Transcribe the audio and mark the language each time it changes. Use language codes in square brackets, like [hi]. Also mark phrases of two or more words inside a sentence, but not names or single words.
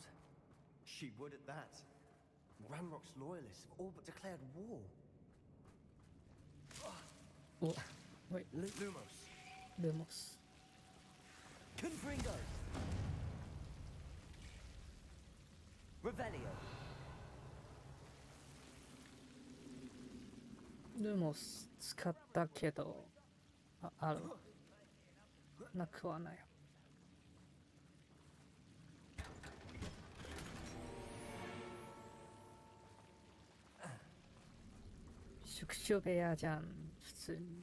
[en] She would at that. Ranrock's loyalists have all but declared war. Oh, wait. [la] Lumos. Lumos. Confringo. Revelio. [ja] ルモス使ったけど、ある。なくはない。宿主部屋じゃん、普通に。